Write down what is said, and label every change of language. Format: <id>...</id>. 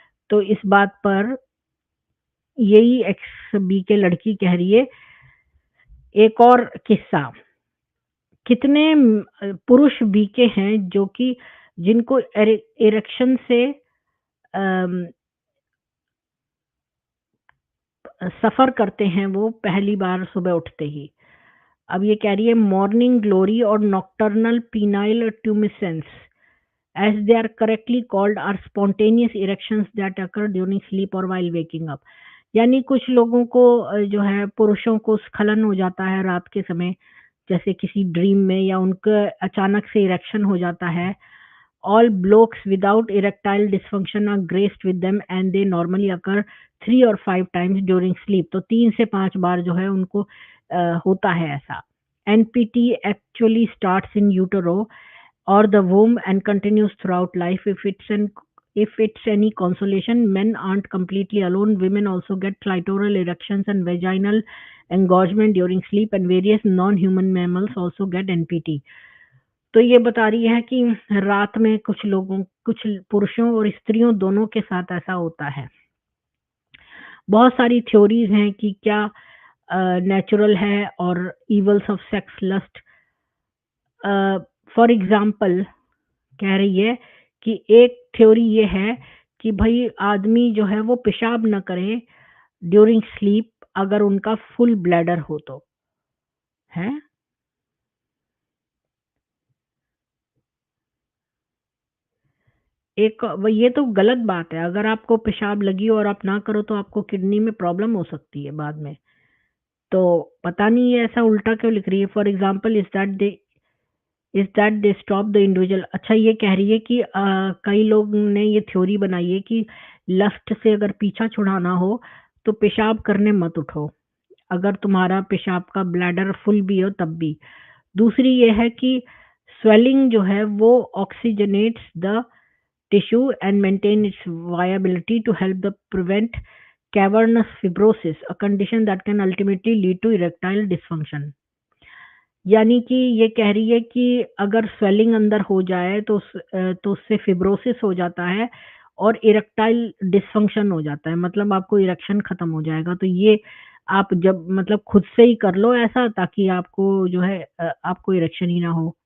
<hi>तो इस बात पर यही एक्स बी के लड़की कह रही है, एक और किस्सा। कितने पुरुष बीके हैं जो कि जिनको इरेक्शन से सफर करते हैं वो पहली बार सुबह उठते ही। अब ये कह रही है</hi> <en>Morning glory और nocturnal penile tumescence as they are correctly called are spontaneous erections that occur during sleep or while waking up।</en> <hi>यानी कुछ लोगों को जो है पुरुषों को स्खलन हो जाता है रात के समय, जैसे किसी ड्रीम में, या उनका अचानक से इरेक्शन हो जाता है।</hi> <en>All blokes without erectile dysfunction are graced with them and they normally occur 3 or 5 times during sleep।</en> <hi>तो 3 से 5 बार जो है उनको होता है ऐसा।</hi> <en>NPT actually starts in utero or the womb and continues throughout life। If it's any consolation, men aren't completely alone, women also get clitoral erections and vaginal engorgement during sleep and various non-human mammals also get NPT।</en> <hi>तो ये बता रही है कि रात में कुछ पुरुषों और स्त्रियों दोनों के साथ ऐसा होता है। बहुत सारी थ्योरीज हैं कि क्या नेचुरल है और evils of sex lust. For example कह रही है कि एक थ्योरी ये है कि भाई आदमी जो है वो पेशाब न करे ड्यूरिंग स्लीप अगर उनका फुल ब्लैडर हो तो है। ये तो गलत बात है, अगर आपको पेशाब लगी और आप ना करो तो आपको किडनी में प्रॉब्लम हो सकती है बाद में। तो पता नहीं ये ऐसा उल्टा क्यों लिख रही है।</hi> <en>For example is that they stop the individual.</en> <hi>अच्छा, ये कह रही है कि कई लोग ने ये थ्योरी बनाई है कि लस्ट से अगर पीछा छुड़ाना हो तो पेशाब करने मत उठो, अगर तुम्हारा पेशाब का ब्लैडर फुल भी हो तब भी। दूसरी ये है कि</hi> <en>swelling</en> <hi>जो है वो</hi> <en>Oxygenates the tissue and maintain its viability to help the prevent cavernous fibrosis, a condition that can ultimately lead to erectile dysfunction।</en> <hi>यानी कि ये कह रही है कि अगर स्वेलिंग अंदर हो जाए तो उससे फिब्रोसिस हो जाता है और इरेक्टाइल डिसफंक्शन हो जाता है, मतलब आपको इरेक्शन खत्म हो जाएगा। तो ये आप जब मतलब खुद से ही कर लो ऐसा ताकि आपको जो है आपको इरेक्शन ही ना हो।</hi>